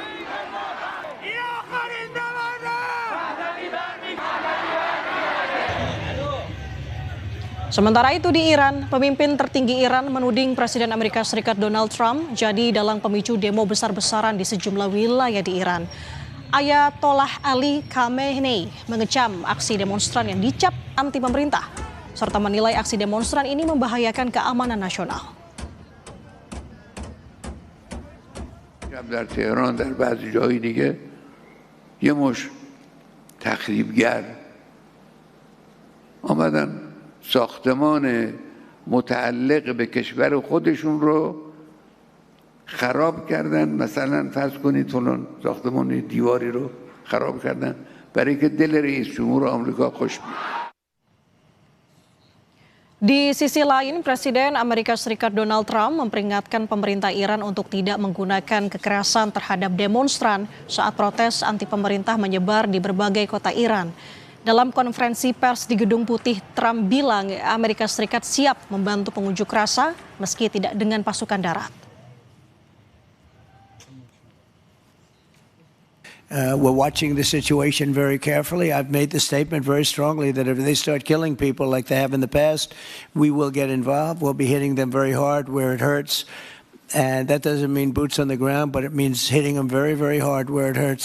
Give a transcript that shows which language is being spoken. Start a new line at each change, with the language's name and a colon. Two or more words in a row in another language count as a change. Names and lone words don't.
Indonesian: Sementara itu di Iran, pemimpin tertinggi Iran menuding Presiden Amerika Serikat Donald Trump jadi dalang pemicu demo besar-besaran di sejumlah wilayah di Iran. Ayatollah Ali Khamenei mengecam aksi demonstran yang dicap anti pemerintah, serta menilai aksi demonstran ini membahayakan keamanan nasional.
Persian: در تهران در بعضی جای دیگه یه مش تخریبگر آمدن ساختمان متعلق به کشور خودشون رو خراب کردن. مثلا فرض کنید فلان ساختمان دیواری رو خراب کردن برای که دل رئیس جمهور آمریکا خوش بیاد.
Indonesian: Di sisi lain, Presiden Amerika Serikat Donald Trump memperingatkan pemerintah Iran untuk tidak menggunakan kekerasan terhadap demonstran saat protes anti pemerintah menyebar di berbagai kota Iran. Dalam konferensi pers di Gedung Putih, Trump bilang Amerika Serikat siap membantu pengunjuk rasa meski tidak dengan pasukan darat.
English: We're watching the situation very carefully. I've made the statement very strongly that if they start killing people like they have in the past, we will get involved. We'll be hitting them very hard where it hurts. And that doesn't mean boots on the ground, but it means hitting them very, very hard where it hurts.